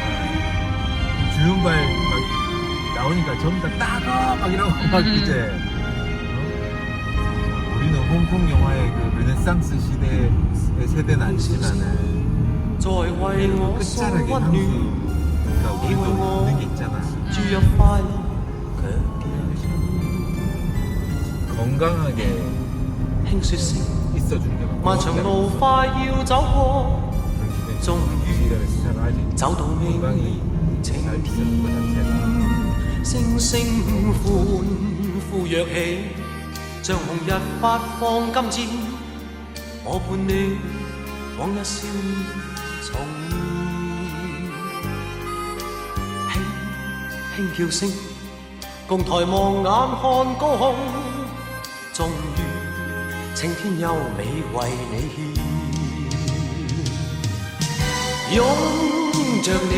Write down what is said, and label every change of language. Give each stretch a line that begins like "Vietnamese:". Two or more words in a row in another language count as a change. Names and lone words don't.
Korean: 주윤발 막 나오니까 전부 다 따가 막 이러고 막 이제 우리는 홍콩 영화의 그 르네상스 시대의 세대는 아니지만은 그 끝자락에 향수가 우리도 있는 게 있잖아. 건강하게 있어주는 게 건강히 잘 있어주는 것 자체가
Cantonese: 聲聲歡呼躍起，像紅日發放金箭，我伴你往日少年重現。輕輕叫聲，共抬望眼看高空，終於青天優美為你獻，擁着你。